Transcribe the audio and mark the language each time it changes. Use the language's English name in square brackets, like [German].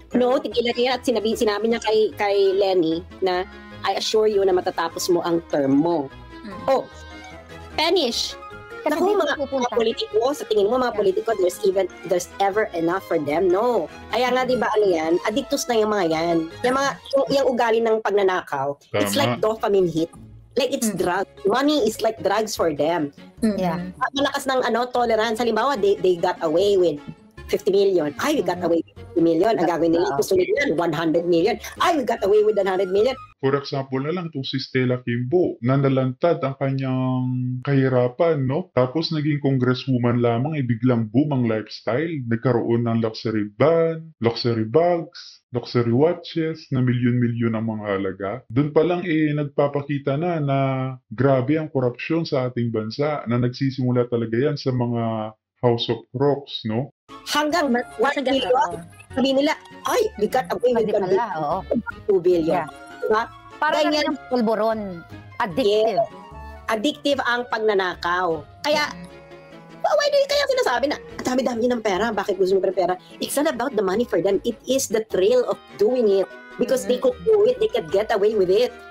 [Filipino] No, tigilan niya at sinabi niya kay Lenny na, [English] I assure you [Filipino] na matatapos mo ang term mo. Spanish. Naku, mga politiko, sa tingin mo mga politiko, [English] there's ever enough for them? No. [Filipino] Kaya nga, di ba, addictus na yung mga yan. Yung ugali ng pagnanakaw, [English] it's like dopamine hit. Like it's drugs. Money is like drugs for them. Yeah. [Filipino] Malakas ng tolerance. [English] Halimbawa, they got away with 50 million. We got away with 50 million. [Filipino] Ang gagawin nila, gusto nila 100 million. [English] We got away with 100 million. For example [Filipino] na lang itong si Stella Kimbo, na nalantad ang kanyang kahirapan, no? Tapos naging congresswoman lamang, biglang boom ang lifestyle. Nagkaroon ng luxury van, luxury bags, luxury watches, na milyon-milyon ang mga halaga. Doon pa lang nagpapakita na grabe ang korupsyon sa ating bansa, na nagsisimula talaga yan sa mga House of Rocks, no? Hanggang 1 billion, sabi nila, [English] we got away with 2 billion. Yeah. [Filipino] Diba? Parang yung pulburon. Addictive. [English] Yeah. [Filipino] Addictive ang pagnanakaw. Kaya kaya sinasabi na, dami-dami ng pera, bakit gusto mo ng pera? [English] It's not about the money for them. It is the thrill of doing it. Because they could do it, they could get away with it.